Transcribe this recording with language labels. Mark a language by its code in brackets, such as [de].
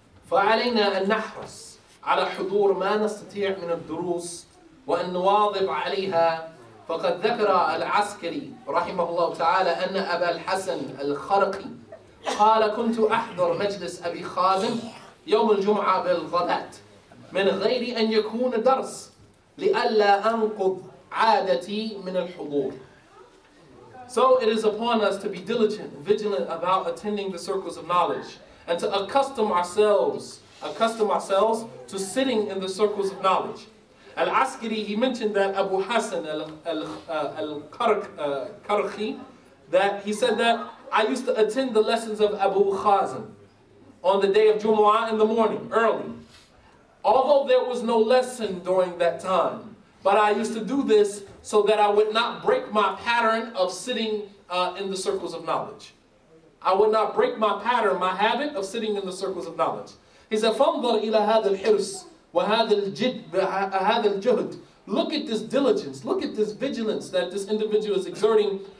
[ar] فعلينا أن نحرص على حضور ما نستطيع من الدروس وأن نواظب عليها فقد ذكر العسكري رحمه الله تعالى أن أبا الحسن الخرقي قال كنت أحضر مجلس أبي خازم يوم الجمعة بالغداة من غير أن يكون درس لئلا أنقض عادتي من الحضور. [en] So it is upon us to be diligent and vigilant about attending the circles of knowledge and to accustom ourselves to sitting in the circles of knowledge. Al-Askari, he mentioned that Abu Hassan al-Karkhi, that he said that I used to attend the lessons of Abu Khazim on the day of Jumu'ah in the morning, early. Although there was no lesson during that time, but I used to do this so that I would not break my pattern of sitting in the circles of knowledge. I would not break my pattern, my habit of sitting in the circles of knowledge. He said, [ar] فَانْظَرْ إِلَى هَذَا الْحِرْصِ وَهَذَا الْجُهْدِ. [en] Look at this diligence, look at this vigilance that this individual is exerting.